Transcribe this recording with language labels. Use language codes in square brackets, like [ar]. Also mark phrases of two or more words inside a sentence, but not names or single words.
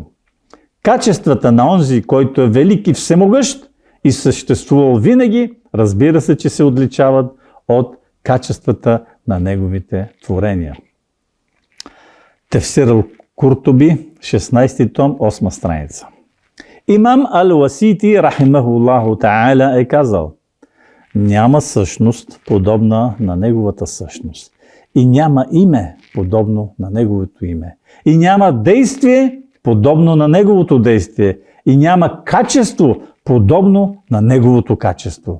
[bg] Качествата на онзи, който е велик и всемогъщ и съществувал винаги, разбира се, че се отличават от качествата на неговите творения. Тефсир Ал-Куртуби, 16 том, 8 страница. Имам Ал-Васити, [ar] رحمه الله تعالى, [bg] е казал: няма същност подобна на неговата същност. И няма име подобно на неговото име. И няма действие подобно на неговото действие. И няма качество подобно на неговото качество.